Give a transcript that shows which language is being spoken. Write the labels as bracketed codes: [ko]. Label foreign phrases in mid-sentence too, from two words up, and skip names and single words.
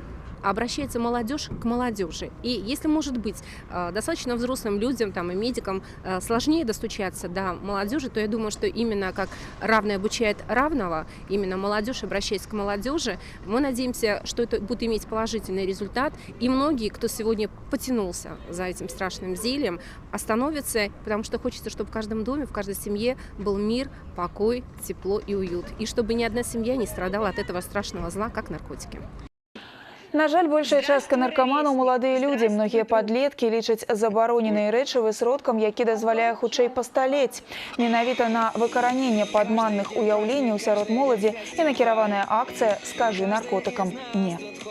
[ru] Обращается молодежь к молодежи. И если, может быть, достаточно взрослым людям и медикам сложнее достучаться до молодежи, то я думаю, что именно как равный обучает равного, именно молодежь, обращаясь к молодежи, мы надеемся, что это будет иметь положительный результат. И многие, кто сегодня потянулся за этим страшным зельем, остановятся, потому что хочется, чтобы в каждом доме, в каждой семье был мир, покой, тепло и уют. И чтобы ни одна семья не страдала от этого страшного зла, как наркотики. [be] На жаль, большая частка наркаманаў маладыя людзі. Многія падлеткі лічаць забароненыя рэчывы сродкам, які дазваляе хутчэй пасталець. Менавіта на выкараненне падманных уяўленняў сярод моладзі і накіраваная акцыя «Скажы наркотыкам не».